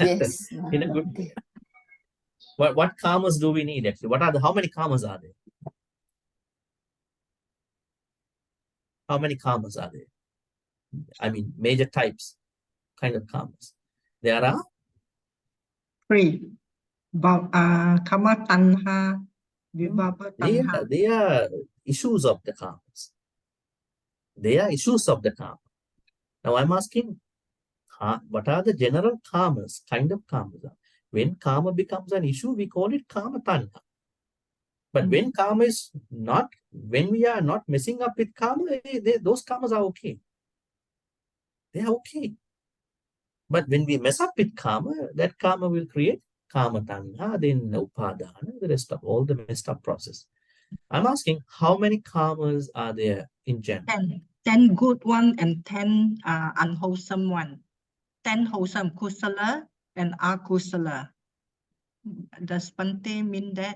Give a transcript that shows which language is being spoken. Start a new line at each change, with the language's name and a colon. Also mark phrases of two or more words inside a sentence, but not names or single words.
English: In a good way. What karmas do we need actually? How many karmas are there? How many karmas are there? I mean, major types, kind of karmas. There are 3.
Pali: Kama tanha, vibhava tanha.
English: they are issues of the karmas. They are issues of the karma. Now I'm asking, what are the general karmas, kind of karmas? When karma becomes an issue, we call it
Pali: kama tanha.
English: But when karma is not, when we are not messing up with karma, those karmas are okay. They are okay. But when we mess up with karma, that karma will create
Pali: kama tanha,
English: then upadana, the rest of all the messed up process. I'm asking, how many karmas are there in general? 10 good one and 10 unwholesome one. 10 wholesome, kusala and akusala. Does Bhante mean that?